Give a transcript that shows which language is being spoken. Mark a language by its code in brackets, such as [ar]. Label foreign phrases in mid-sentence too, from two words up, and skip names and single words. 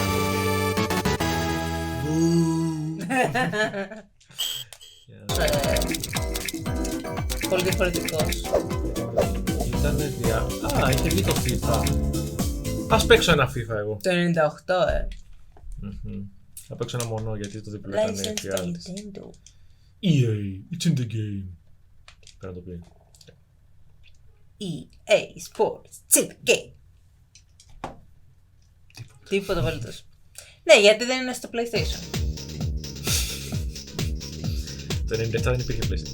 [el] Πολύ διαφορετικός. Ήτανε Α, είχε βγει το FIFA. Ας παίξω ένα FIFA εγώ. Το 98, Θα παίξω ένα μονό γιατί το διπλό ήταν [en] License to [el] εφιάλτης. Nintendo. [en] EA, it's in the game. [el] Κάνε το play. [en] EA Sports, it's in the game. [el] Τίποτα απολύτως. Ναι, γιατί δεν είναι στο PlayStation. Το 97 δεν υπήρχε PlayStation.